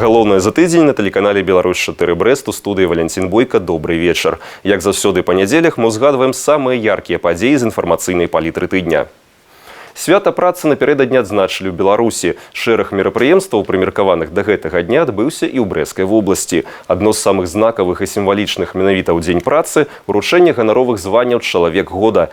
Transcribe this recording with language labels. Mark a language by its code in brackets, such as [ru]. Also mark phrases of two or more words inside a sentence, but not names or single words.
[be] Наступное за тыдзень [ru] на телеканале «Беларусь-4 Брест» у студии Валентин Бойко. Добрый вечер. [be] Як заўсёды па нядзелях мы ўзгадваем самыя яркія падзеі з інфармацыйнай палітры тыдня. Свята працы напярэдадні адзначылі ў Беларусі. Шэраг мерапрыемстваў, прымеркаваных да гэтага дня, адбыўся і ў Брэсцкай вобласці. Адно з самых знакавых і сімвалічных менавіта ў дзень працы – уручэнне ганаровых званняў «Чалавек года».